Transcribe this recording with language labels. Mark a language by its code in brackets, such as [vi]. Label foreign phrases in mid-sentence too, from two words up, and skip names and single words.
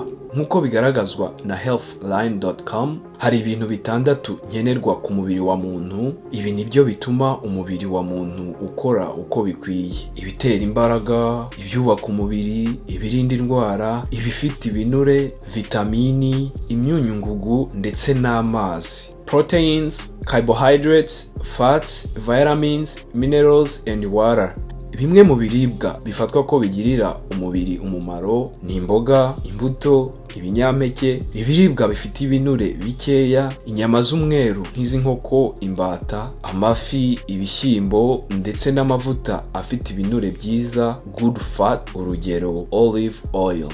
[rw] Nk'uko bigaragazwa na healthline.com, hari ibintu bitandatu nkenerwa ku mubiri wa muntu. Ibi nibyo bituma umubiri wa muntu ukora uko bikwiye: ibitera imbaraga, ibyubaka umubiri, ibirinda indwara, ibifite ibinure, vitamini, imyunyungugu ndetse n'amazi. [en] Proteins, carbohydrates, fats, vitamins, minerals and water. [rw] Bimwe mu biribwa bifatwa ko bigirira umubiri umumaro ni imboga, imbuto, ibinyampeke, ibiribwa bifite ibinure bikeya, inyama z'umweru nk'izi nkoko, imbata, amafi, ibishyimbo ndetse n'amavuta afite ibinure byiza [en] good fat, [rw] urugero [en] olive oil.